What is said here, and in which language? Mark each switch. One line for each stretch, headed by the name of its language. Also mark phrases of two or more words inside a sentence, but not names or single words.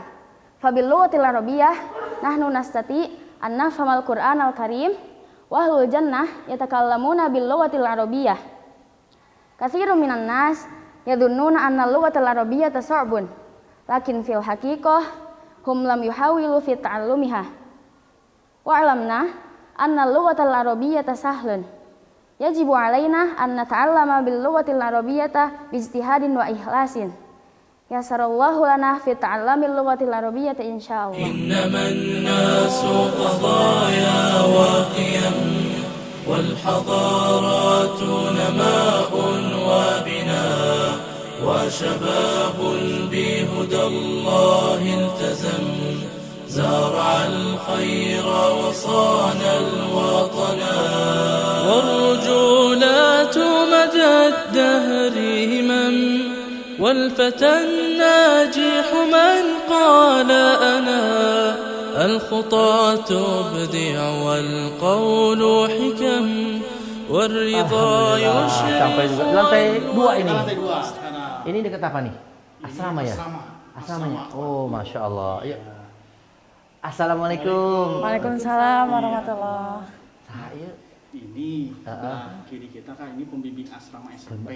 Arabic: فباللغة العربية نحن نستطيع أن نفهم القرآن الكريم وأهل الجنة يتكلمون باللغة العربية. كثير من الناس يظنون أن اللغة العربية صعب، لكن في الحقيقة هم لم يحاولوا في تعلمها. وعلمنا أن اللغة العربية سهل. يجب علينا أن نتعلم باللغة العربية باجتهاد وإخلاص. يسر الله لنا في تعلم اللغة العربية إن شاء الله. إنما الناس قضايا وقيم والحضارات نماء وبناء وشباب بهدى الله التزم زارع الخير وصان الوطن والرجولات مدى الدهر همم والفتى الناجح من قال أنا الخطى تبدع والقول حكم والرضا يشرق.
Indonesian: Sampai juga di lantai 2 ini. Lantai 2. Ini dekat apa nih? Asrama ya? Asramanya. Oh,
Arabic: masya Allah.
Indonesian: Yuk. Assalamualaikum.
Arabic: وعليكم السلام ورحمة الله.
Indonesian: Saya. Ini sebelah kiri kita kan ini pembimbing asrama SMP.